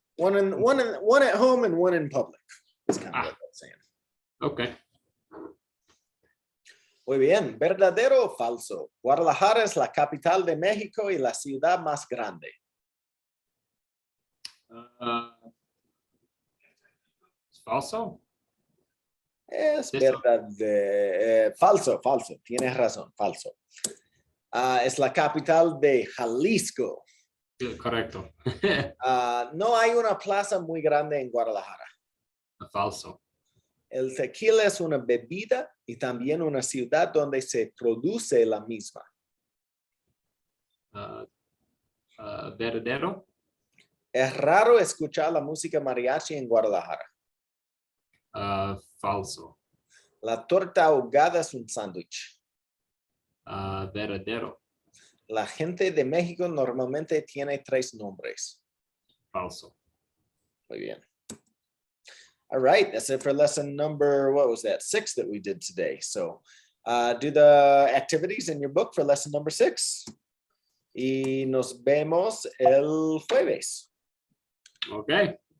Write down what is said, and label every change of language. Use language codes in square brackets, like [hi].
[en] One at home and one in public. That's kind of what I'm saying. Okay. [es] Muy bien, ¿verdadero o falso? Guadalajara es la capital de México y la ciudad más grande. Falso. Es verdad. Falso. Tienes razón, falso. Es la capital de Jalisco. Correcto. No hay una plaza muy grande en Guadalajara. Falso. El tequila es una bebida y también una ciudad donde se produce la misma. Verdadero. Es raro escuchar la música mariachi en Guadalajara. Falso. La torta ahogada es un sándwich. Verdadero. La gente de México normalmente tiene 3 nombres. Falso. Muy bien. [en] All right, that's it for lesson number, what was that, 6 that we did today. So do the activities in your book for lesson number 6. [es] Y nos vemos el jueves. [en] Okay.